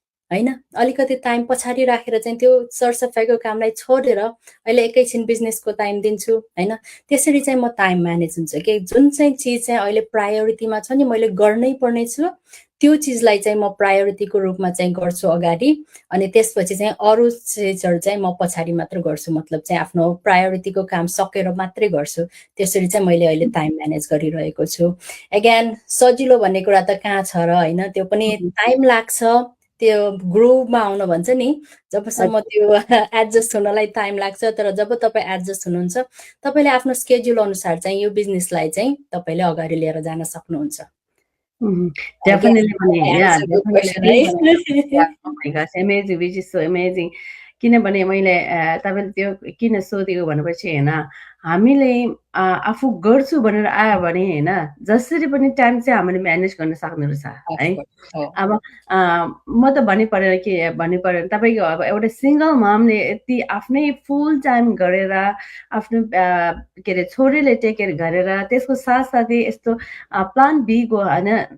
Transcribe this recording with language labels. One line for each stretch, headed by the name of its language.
Nepali: होइन अलिकति टाइम पछाडि राखेर चाहिँ त्यो सरसफाइको कामलाई छोडेर अहिले एकैछिन बिजनेसको टाइम दिन्छु होइन त्यसरी चाहिँ म टाइम म्यानेज हुन्छ कि जुन चाहिँ चिज चाहिँ अहिले प्रायोरिटीमा छ नि मैले गर्नै पर्ने छु त्यो चिजलाई चाहिँ म प्रायोरिटीको रूपमा चाहिँ गर्छु अगाडि अनि त्यसपछि चाहिँ अरू चिजहरू चाहिँ म पछाडि मात्र गर्छु मतलब चाहिँ आफ्नो प्रायोरिटीको काम सकेर मात्रै गर्छु त्यसरी चाहिँ मैले अहिले टाइम म्यानेज गरिरहेको छु एगेन सजिलो भन्ने कुरा त कहाँ छ र होइन त्यो पनि टाइम लाग्छ त्यो ग्रुपमा आउन भन्छ नि जबसम्म त्यो एडजस्ट हुनलाई टाइम लाग्छ तर जब तपाईँ एडजस्ट हुनुहुन्छ तपाईँले आफ्नो स्केड्युल अनुसार चाहिँ यो बिजनेसलाई चाहिँ तपाईँले अगाडि लिएर जान सक्नुहुन्छ
English: Definitely, yeah, definitely. Yeah, oh my gosh, amazing, which is so amazing.
Nepali: किनभने मैले तपाईँले त्यो किन सोधेको भनेपछि होइन हामीले आफू गर्छु भनेर आयो भने होइन जसरी पनि टाइम चाहिँ हामीले म्यानेज गर्न सक्ने रहेछ है अब म त भन्नु परेन कि भन्नु परेन तपाईँको अब एउटा सिङ्गल ममले यति आफ्नै फुल टाइम गरेर आफ्नो के अरे छोरीले टेक केयर गरेर त्यसको साथसाथै यस्तो प्लान बीको होइन